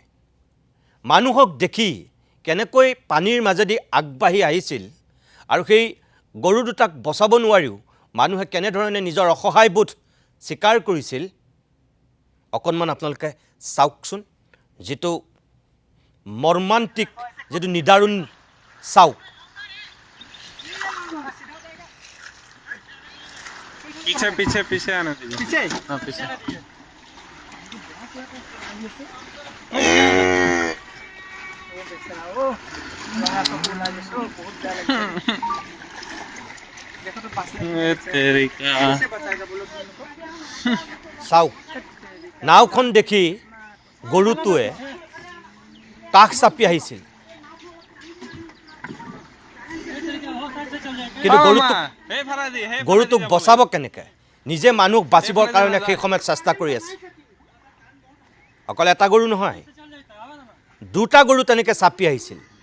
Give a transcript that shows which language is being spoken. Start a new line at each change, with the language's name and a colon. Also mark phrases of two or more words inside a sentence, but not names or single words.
Assamese: মানুহক দেখি কেনেকৈ পানীৰ মাজেদি আগবাঢ়ি আহিছিল আৰু সেই গৰু দুটাক বচাব নোৱাৰিও মানুহে কেনেধৰণে নিজৰ অসহায়বোধ স্বীকাৰ কৰিছিল অকণমান আপোনালোকে চাওকচোন যেটো মৰ্মান্তিক যেটো নিদাৰুণ চাওক
Hindi: पीछे पीछे पीछे आने दीजिए पीछे हाँ पीछे ए तेरी का
Assamese: চাওক নাওখন দেখি গৰুটোৱে কাষ চাপি আহিছিল কিন্তু গৰুটোক বচাব কেনেকৈ নিজে মানুহ বাচিবৰ কাৰণে সেই সময়ত চেষ্টা কৰি আছে অকল এটা গৰু নহয় দুটা গৰু তেনেকৈ চাপি আহিছিল